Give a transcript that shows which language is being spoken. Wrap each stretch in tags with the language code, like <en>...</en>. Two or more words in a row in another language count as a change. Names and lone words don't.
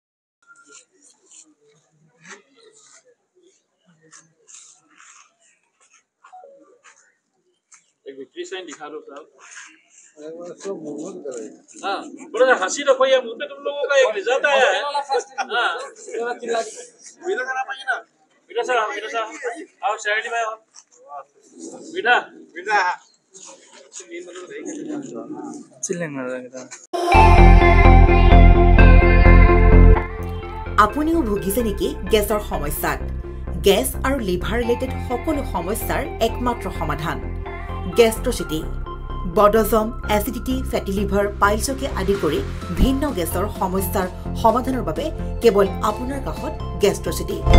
<hi>एक</hi> <en>victory sign</en> <hi>दिखा दो साहब हाँ बड़ा सा हंसी रखो ये मुंह पे तुम लोगों का एक रिजल्ट आया है हाँ विदा सर आओ शैली भाई आओ विदा</hi> <as>আপুনিও ভুগিছে নেকি গেছৰ সমস্যাত গেছ আৰু</as> <en>liver related</en> <as>সকলো সমস্যাৰ একমাত্ৰ সমাধান গেষ্ট্ৰচিটি বডজম এচিডিটি</as> <en>fatty liver</en> <as>পাইলছকে আদি কৰি ভিন্ন গেছৰ সমস্যাৰ সমাধানৰ বাবে কেৱল আপোনাৰ কাষত গেষ্ট্ৰচিটি</as>